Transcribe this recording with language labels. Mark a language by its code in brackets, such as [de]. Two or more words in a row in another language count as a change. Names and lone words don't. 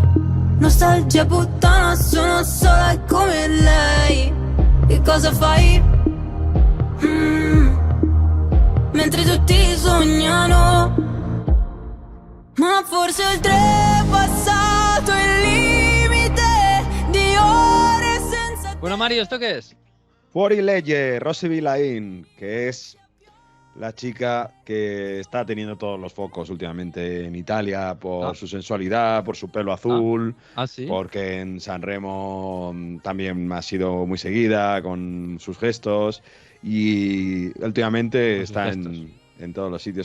[it] Nostalgia puttana, sono sola come lei. Che cosa fai? Mentre tutti sognano, ma forse oltrepassato il limite di ore senza. [es] Bueno, Mario, ¿esto qué es? Fuori legge, Rosy Villain, que es la chica que está teniendo todos los focos últimamente en Italia por su sensualidad, por su pelo azul, ¿sí? Porque en Sanremo también ha sido muy seguida con sus gestos y últimamente está en todos los sitios.